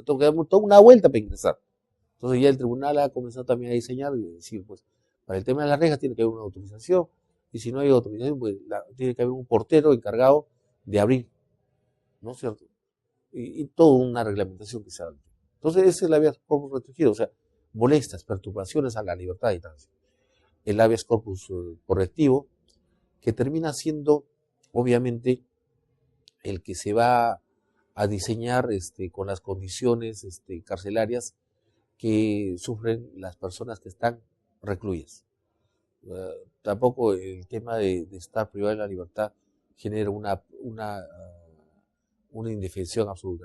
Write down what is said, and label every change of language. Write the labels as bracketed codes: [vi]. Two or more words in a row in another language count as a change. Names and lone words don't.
[es] Tengo que darme toda una vuelta para ingresar. Entonces ya el tribunal ha comenzado también a diseñar y decir, pues, para el tema de las rejas tiene que haber una autorización, y si no hay autorización, pues tiene que haber un portero encargado de abrir, ¿no es cierto? Y toda una reglamentación que se da. Entonces ese es el habeas corpus restringido, o sea, molestas, perturbaciones a la libertad de tránsito. El habeas corpus correctivo, que termina siendo, obviamente, el que se va a diseñar con las condiciones carcelarias que sufren las personas que están recluidas. Tampoco el tema de estar privado de la libertad genera una indefensión absoluta.